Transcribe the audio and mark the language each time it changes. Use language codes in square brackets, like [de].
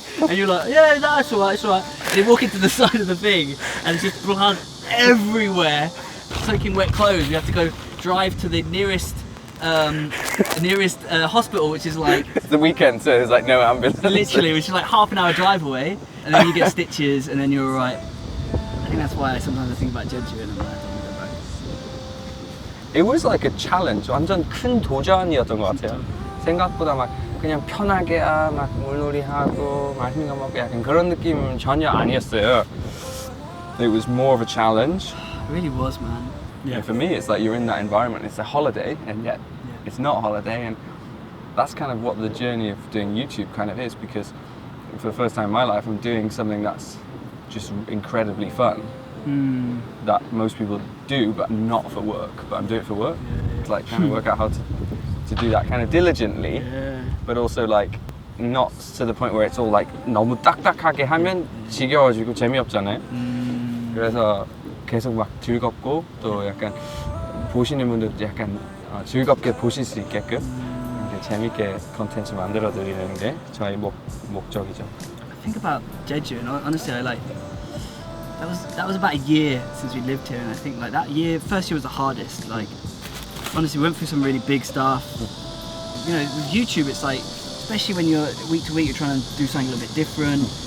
[en] And you're like, yeah, that's alright. And you walk into the side of the thing, and there's just blood everywhere, soaking wet clothes. We have to go drive to the nearest hospital, which is like It's the weekend, so there's like no ambulance. literally, which is like half an hour drive away, and then you get stitches, and then you're alright. I think that's why sometimes I think about Jeju and I'm like, I don't want to go back. It was like a challenge. [ko] 완전 큰 도전이었던 것 같아요. 생각보다 막 그냥 편하게 막 물놀이하고 맛있는 거 먹고 약간 그런 느낌 전혀 아니었어요. [en] It was more of a challenge. It really was, man. And for me, it's like you're in that environment. It's a holiday, and yet it's not a holiday. And that's kind of what the journey of doing YouTube kind of is, because for the first time in my life, I'm doing something that's just incredibly fun. That most people do, but not for work. But I'm doing it for work. It's like trying to work out how to do that kind of diligently, but also like not to the point where it's all like [ko] 너무 딱딱하게 하면 지겨워지고 재미없잖아요. 그래서 계속 막 즐겁고 또 약간 보시는 분들도 약간 즐겁게 보실 수 있게끔 이렇게 재밌게 콘텐츠 만들어 드리는 게 저희 목적이죠. [en] I think about Jeju, and honestly, I like that was about a year since we lived here, and I think like that first year was the hardest. Like honestly, we went through some really big stuff. You know, with YouTube, it's like, especially when you're week to week, you're trying to do something a little bit different.